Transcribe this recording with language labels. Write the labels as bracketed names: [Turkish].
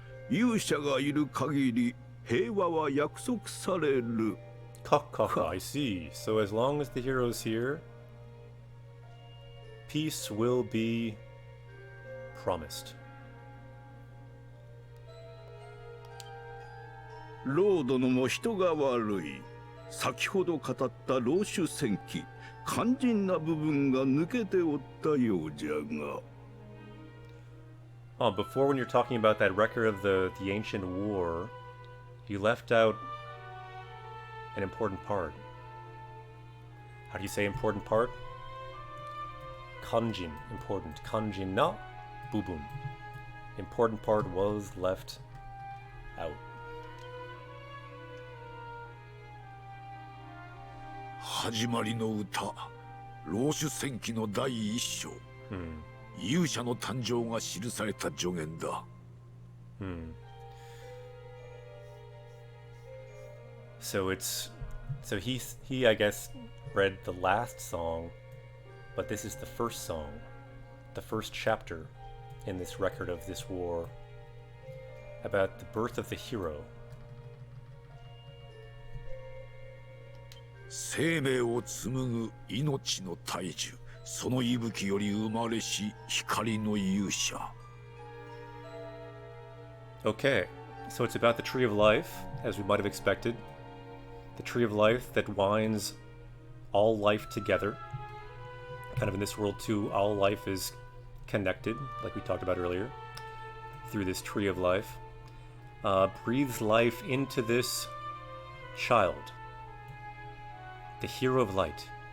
[Japanese] 勇者がいる限り平和は約束される。 [English] Kaka, I see. So as long as the hero's here, peace will be promised. [Japanese] ロードのも人が悪い。先ほど語った老主戦記、肝心な部分が抜けておったようじゃが。 [English] Before when you're talking about that record of the ancient war, you left out an important part. How do you say important part? Kanjin, important. [Japanese] Kanjin na bubun. [English] Important part was left out. [Japanese] 始まりの歌、老主戦記の第一章。勇者の誕生が記された助言だ。 [English] So he I guess read the last song, but this is the first song, the first chapter in this record of this war about the birth of the hero. [Japanese] 生命を紡ぐ命の大樹、その息吹より生まれし光の勇者。 [English] Okay, so it's about the Tree of Life, as we might have expected. The Tree of Life that winds all life together. Kind of in this world too, all life is connected, like we talked about earlier, through this Tree of Life. Breathes life into this child. The hero of light.